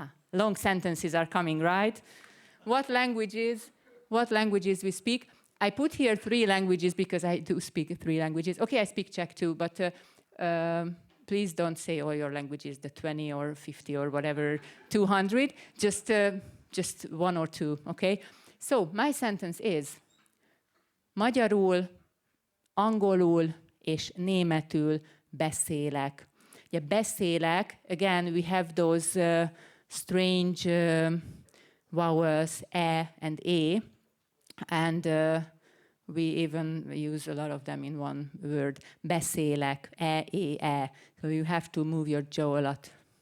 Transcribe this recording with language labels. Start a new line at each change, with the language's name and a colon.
English: Long sentences are coming, right? What languages we speak? I put here 3 languages because I do speak 3 languages. Okay, I speak Czech too, but please don't say all your languages, the 20 or 50 or whatever, 200. Just 1 or 2, okay? So my sentence is
Hungarian: magyarul, angolul és németül beszélek. Ugye beszélek,
English: again, we have those strange vowels, e and a, and we even use a lot of them in one word. Beszélek, e. So you have to move your jaw a lot.